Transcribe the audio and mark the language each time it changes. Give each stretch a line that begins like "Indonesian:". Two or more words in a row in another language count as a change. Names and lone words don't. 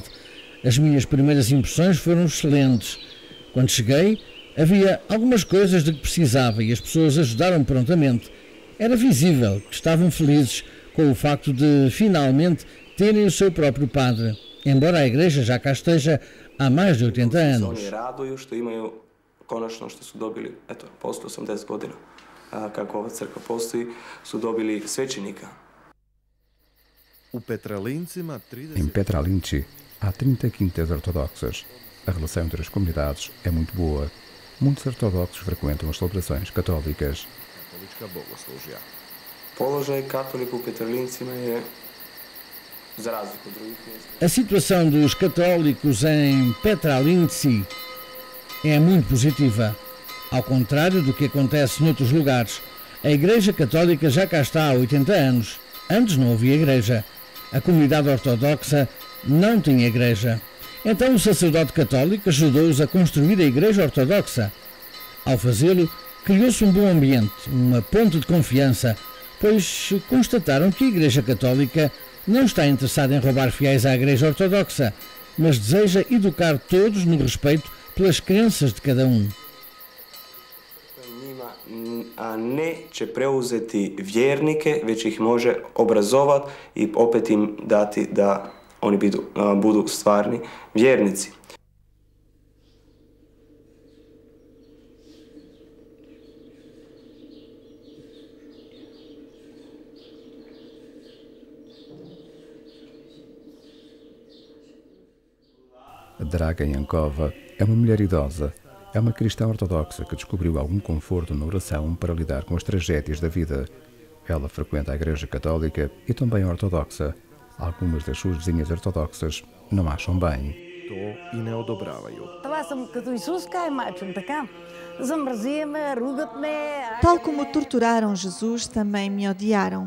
Portuguese: As minhas primeiras impressões foram excelentes. Quando cheguei, havia algumas coisas de que precisava e as pessoas ajudaram prontamente. Era visível que estavam felizes com o facto de, finalmente, terem o seu próprio padre, embora a igreja já cá esteja há mais de 80 anos.
Croatian: Konačno što su dobili, eto, posle 80 godina, kako ova crkva postoji, su dobili svećenika.
Portuguese: Em Petralinci há 30 quintas ortodoxas. A relação entre as comunidades é muito boa. Muitos ortodoxos frequentam as celebrações católicas.
Croatian: Položaj katolika u Petralincima je, za razliku od drugih mjesta.
Portuguese: A situação dos católicos em Petralinci é muito positiva. Ao contrário do que acontece noutros lugares, a Igreja Católica já cá está há 80 anos. Antes não havia igreja. A comunidade ortodoxa não tinha igreja. Então o sacerdote católico ajudou-os a construir a Igreja Ortodoxa. Ao fazê-lo, criou-se um bom ambiente, uma ponte de confiança, pois constataram que a Igreja Católica não está interessada em roubar fiéis à Igreja Ortodoxa, mas deseja educar todos no respeito pelas crenças de cada um.
Croatian: A ne će preuzeti vjernike, već ih može obrazovati i opet im dati da oni budu stvarni vjernici.
Portuguese: Draga Yankova é uma mulher idosa. É uma cristã ortodoxa que descobriu algum conforto na oração para lidar com as tragédias da vida. Ela frequenta a Igreja Católica e também a ortodoxa. Algumas das suas vizinhas ortodoxas não acham bem. Tal como torturaram Jesus, também me odiaram.